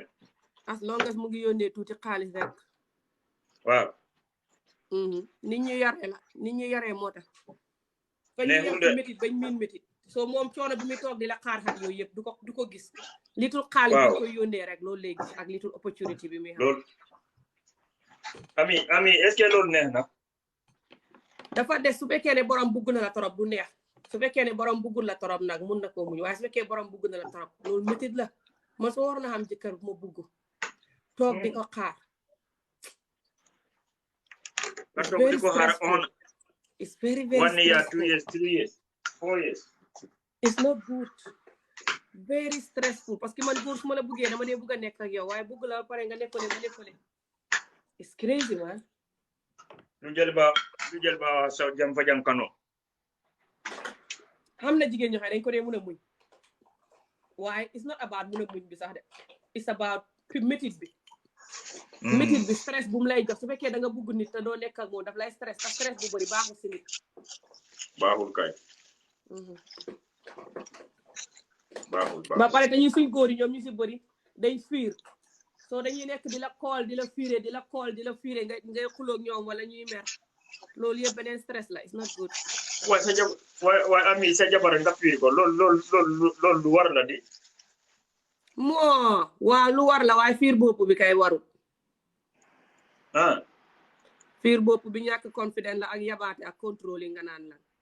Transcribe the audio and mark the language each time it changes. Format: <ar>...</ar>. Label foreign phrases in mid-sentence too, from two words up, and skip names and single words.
<en>as long as</en> <wo>mu ngi yónnee tuuti xaalis rek waaw nit ñu yaree moo tax fa ñu yar ci métit bañ miin métit soo moom coono bi muy toog di la xaar xat yooyu yëpp du ko gis litul xaalis bi koy yónnee rek loolu lay gis ak litul opportunité bi muy xam loolu ami</wo> <fr>est-ce que</fr> <wo>loolu neex na dafa des su fekkee ne borom bugg na la torop du neex su fekkee ne borom buggul la torop nag mun na koo muñ waaye su fekkee borom bugg na la torop loolu métit la man soo war na xam jëkkër bu ma bugg toog di ko xaar</wo> <en>it's very 1 year 2 years 3 years 4 years it's not good very stressful</en> <fr>parce que</fr> <wo>man góor su ma la buggee dama dee bugg a nekk ak yow waaye bugg la pare nga nekkole ma nekkole</wo> <en>it's crazy</en> <wo>man lu jël ba sa jam fa jam kano xam na jigéen ñoo xam dañ ko dee mun a muñ waaye</wo> <en>it's not about</en> <wo>mun a muñ bi sax de</wo> <en>it's about</en> <wo>métit bi métit bi stress bu mu lay jox su fekkee da nga bugg nit te doo nekk ak moom daf lay stress te stress bu bëri baaxul si nit baaxul kay baaxul ba pare dañuy suñ góor yi ñoom ñu si bëri day fiir soo dañuy nekk di la kool di la fiire ngay xuloog ñoom wala ñuy mer loolu yëpp beneen stress la</wo> <en>it's not good.</en> <wo>waaye sa jabar waaye ami sa jabar nga fiir ko loolu lu war la di. moo waaw lu war la waaye fiir bopp bi kay warul. fiir bopp bi ñàkk confident la ak yabaate ak contrôle nga naan la.</wo>